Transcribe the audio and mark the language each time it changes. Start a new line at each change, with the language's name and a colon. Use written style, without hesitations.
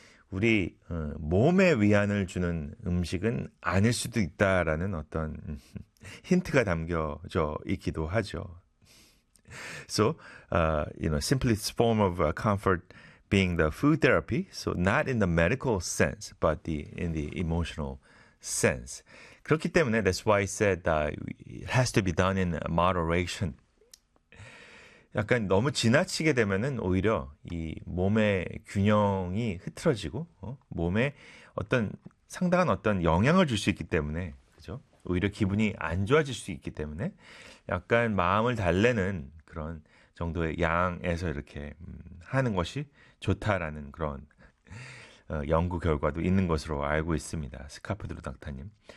Korean: 우리 몸에 위안을 주는 음식은 아닐 수도 있다라는 어떤 힌트가 담겨져 있기도 하죠.
English: So, simply the form of comfort being the food therapy. So, not in the medical sense, but in the emotional sense.
Korean: 그렇기 때문에
English: that's why I said that it has to be done in moderation.
Korean: 약간 너무 지나치게 되면은 오히려 이 몸의 균형이 흐트러지고 몸에 어떤 상당한 어떤 영향을 줄 수 있기 때문에 그죠? 오히려 기분이 안 좋아질 수 있기 때문에 약간 마음을 달래는 그런 정도의 양에서 이렇게 하는 것이 좋다라는 그런 연구 결과도 있는 것으로 알고 있습니다. 스카프드로 닥터님.